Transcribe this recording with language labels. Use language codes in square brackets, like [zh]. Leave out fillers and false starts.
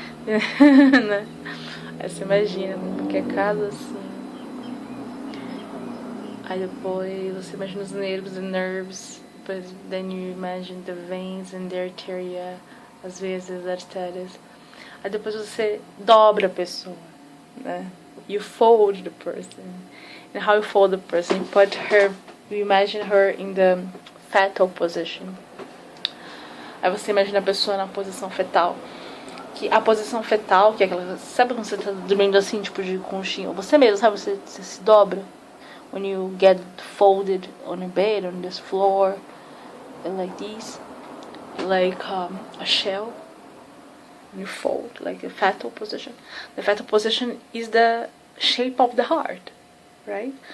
[pt] Né? Aí você imagina como que é cada assim. Aí depois você imagina os nervos, [en] the nerves. [pt] Depois, [en] then you imagine the veins and the arteria, [pt] as vezes as artérias. Aí depois você dobra a pessoa, né? [en] You fold the person. And how you fold the person? You imagine her in the fetal position. [pt] Aí você imagina a pessoa na posição fetal. Que a posição fetal, que é aquela... Sabe quando você tá dormindo assim, tipo de conchinha? Você mesmo, sabe? Você se dobra. [en] When you get folded on a bed, on this floor, like this. Like a shell. You fold, like a fetal position. The fetal position is the shape of the heart, right?